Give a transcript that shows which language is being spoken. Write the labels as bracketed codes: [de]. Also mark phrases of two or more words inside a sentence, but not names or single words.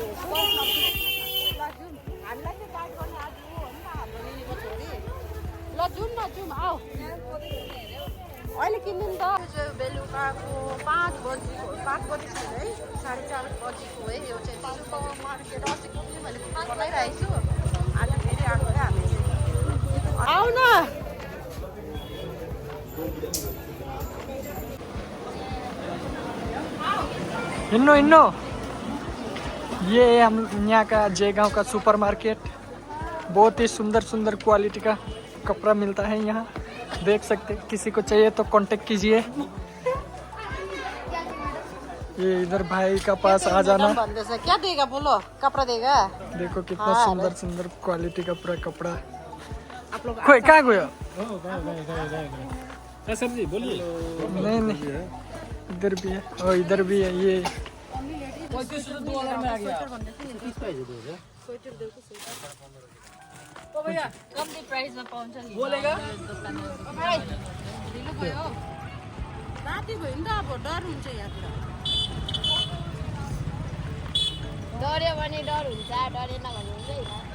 [ne] हामीलाई चाहिँ गाइड गर्ने आज हो नि त हाम्रो निनीको छोरी ल जाउँ न जाउँ आऊ अहिले किन्नु नि त बेलुकाको 5 बजी छैन है 4:30 बजीको है यो चाहिँ पाल्पा मार्केट अस्तिको पनि मैले बनाइरहेको छु आज फेरि आएको है हामी आऊ न [hi] हिन्नो ये हम यहाँ का जयगांव का सुपर मार्केट बहुत ही सुंदर क्वालिटी का कपड़ा मिलता है यहाँ देख सकते किसी को चाहिए तो कांटेक्ट कीजिए ये इधर भाई का पास आ जाना क्या देगा बोलो कपड़ा देगा देखो कितना सुंदर क्वालिटी का पूरा कपड़ा आप लोग कहाँ गया सर जी बोलिए नहीं इधर भी है और इधर भी है ये [ne] कम्ती प्राइसमा पाउँछ नि [hi] बोलेगा [ne] ढिलो भयो राति भयो नि त अब डर हुन्छ यहाँतिर डर्यो भने डर हुन्छ डरेन भने हुँदैन